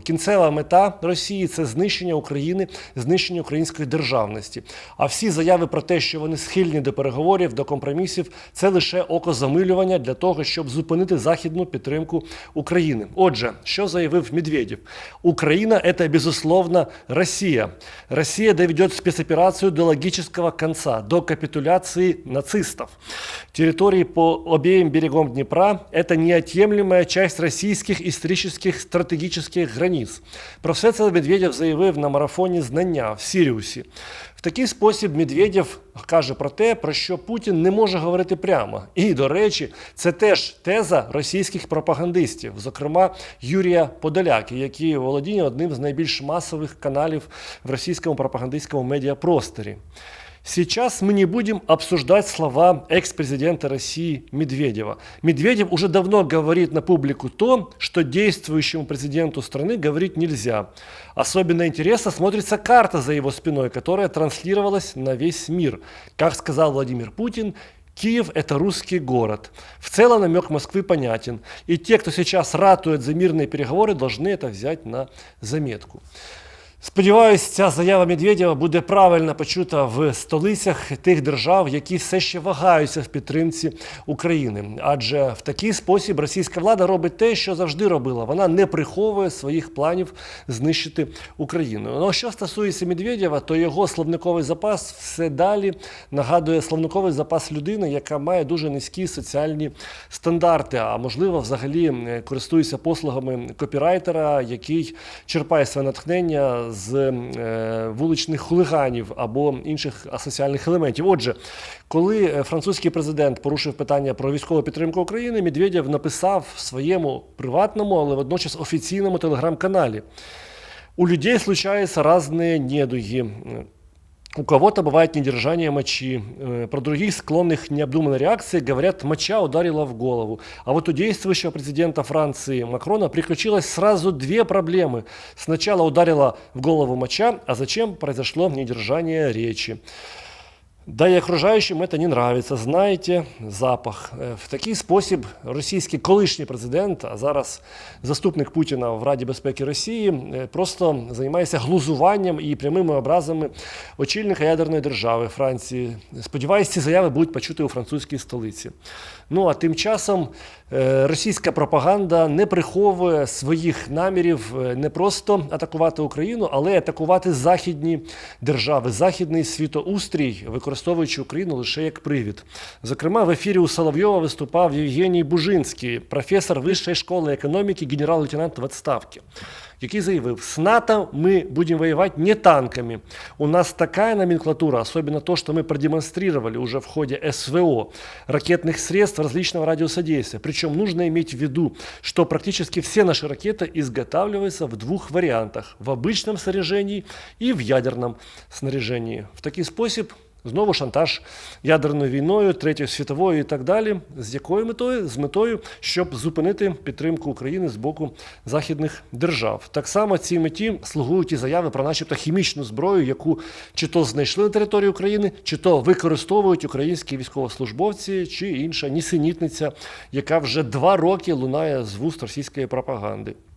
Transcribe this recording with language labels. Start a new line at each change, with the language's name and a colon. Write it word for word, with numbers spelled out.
Ukrainian: Кінцева мета Росії – це знищення України, знищення української державності. А всі заяви про те, що вони схильні до переговорів, до компромісів – це лише окозамилювання для того, щоб зупинити західну підтримку України. Отже, що заявив Медведєв?
Russian: Украина – это, безусловно, Россия. Россия доведет спецоперацию до логического конца. До капитуляции нацистов. Территории по обеим берегам Днепра – это неотъемлемая часть российских исторических стратегических границ.
Ukrainian: Про все це Медведєв заявив на марафоні «Знання» в Сіріусі. В такий спосіб Медведєв каже про те, про що Путін не може говорити прямо. І, до речі, це теж теза російських пропагандистів, зокрема Юрія Подоляки, який володіє одним з найбільш масових каналів в російському пропагандистському медіапросторі.
Russian: Сейчас мы не будем обсуждать слова экс-президента России Медведева. Медведев уже давно говорит на публику то, что действующему президенту страны говорить нельзя. Особенно интересно смотрится карта за его спиной, которая транслировалась на весь мир. Как сказал Владимир Путин, Киев – это русский город. В целом намек Москвы понятен. И те, кто сейчас ратует за мирные переговоры, должны это взять на заметку.
Ukrainian: Сподіваюсь, ця заява Медведєва буде правильно почута в столицях тих держав, які все ще вагаються в підтримці України. Адже в такий спосіб російська влада робить те, що завжди робила. Вона не приховує своїх планів знищити Україну. Ну, а що стосується Медведєва, то його словниковий запас все далі нагадує словниковий запас людини, яка має дуже низькі соціальні стандарти, а можливо взагалі користується послугами копірайтера, який черпає своє натхнення з е, вуличних хуліганів або інших асоціальних елементів. Отже, коли французький президент порушив питання про військову підтримку України, Медведєв написав в своєму приватному, але водночас офіційному телеграм-каналі:
Russian: «У людей случаются разные недуги. У кого-то бывает недержание мочи. Про других, склонных к необдуманной реакции, говорят, моча ударила в голову. А вот у действующего президента Франции Макрона приключилось сразу две проблемы. Сначала ударила в голову моча, а затем произошло недержание речи. Да и окружающим это не нравится. Знаете, запах».
Ukrainian: В такий спосіб російський колишній президент, а зараз заступник Путіна в Раді безпеки Росії, просто займається глузуванням і прямими образами очільника ядерної держави Франції. Сподіваюсь, ці заяви будуть почути у французькій столиці. Ну а тим часом російська пропаганда не приховує своїх намірів не просто атакувати Україну, але атакувати західні держави, західний світоустрій, використовуючи Україну лише як привід. Зокрема, в ефірі у Соловйова виступав Євгеній Бужинський, професор Вищої школи економіки, генерал-лейтенант в відставці, який заявив:
Russian: «С НАТО мы будем воевать не танками. У нас такая номенклатура, особенно то, что мы продемонстрировали уже в ходе СВО, ракетных средств различного радиуса действия. Причем нужно иметь в виду, что практически все наши ракеты изготавливаются в двух вариантах: в обычном снаряжении и в ядерном снаряжении».
Ukrainian: В такий спосіб знову шантаж ядерною війною, третьою світовою і так далі. З якою метою? З метою, щоб зупинити підтримку України з боку західних держав. Так само цій меті слугують і заяви про начебто хімічну зброю, яку чи то знайшли на території України, чи то використовують українські військовослужбовці, чи інша нісенітниця, яка вже два роки лунає з вуст російської пропаганди.